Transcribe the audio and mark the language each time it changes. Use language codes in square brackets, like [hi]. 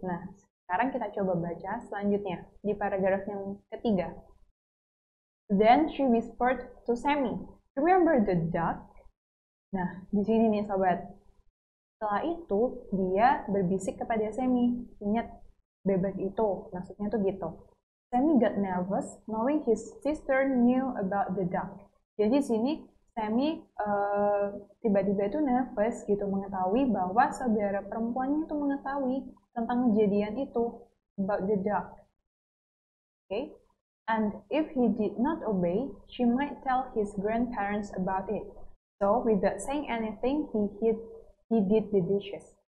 [id] Nah, sekarang kita coba baca selanjutnya di paragraf yang ketiga. [en] Then she whispered to Sammy, remember the duck? [id] Nah, di sini nih sobat. Setelah itu, dia berbisik kepada Sammy, ingat bebek itu, maksudnya tuh gitu. [en] Sammy got nervous knowing his sister knew about the duck. [id] Jadi sini Sammy tiba-tiba itu nervous gitu mengetahui bahwa saudara perempuannya itu mengetahui tentang kejadian itu about the duck. [en] Okay? And if he did not obey, she might tell his grandparents about it. So without saying anything, he did the dishes.